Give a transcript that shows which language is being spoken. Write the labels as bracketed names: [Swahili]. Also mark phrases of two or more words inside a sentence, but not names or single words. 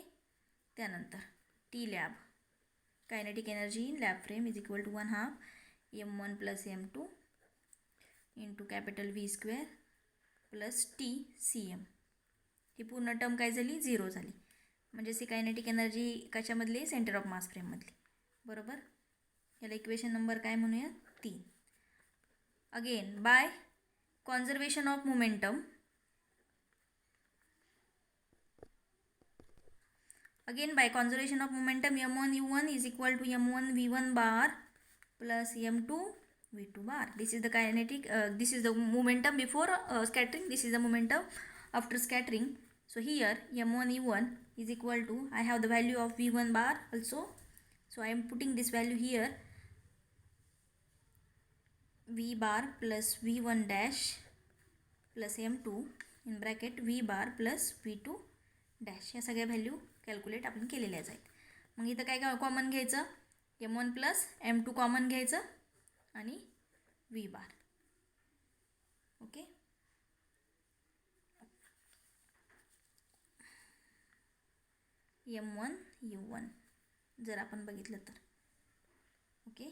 [English] त्यानंतर T lab kinetic energy in lab frame is equal to 1/2 M1 plus M2 into capital V square plus TCM. [Marathi] ही पूर्ण टर्म काय झाली, झिरो झाली. म्हणजे सी [English] kinetic energy [Marathi] कशामधली, [English] center of mass [Marathi] फ्रेममधली, बरोबर. याला [English] equation number [Marathi] काय म्हणूया, 3. [English] again by conservation of momentum, again by conservation of momentum m1 u1 is equal to m1 v1 bar plus m2 v2 bar. This is the kinetic this is the momentum before scattering, this is the momentum after scattering. So here m1 u1 is equal to, I have the value of v1 bar also, so I am putting this value here, v bar plus v1 dash plus m2 in bracket v bar plus v2 डॅश. [Marathi] या सगळ्या [English] value calculate [Marathi] आपण केलेल्याच आहेत. मग इथं काय काय कॉमन घ्यायचं, [English] M1 plus M2 common [Marathi] घ्यायचं आणि [English] V bar. [Marathi] ओके. M1 U1 जर आपण बघितलं तर, ओके.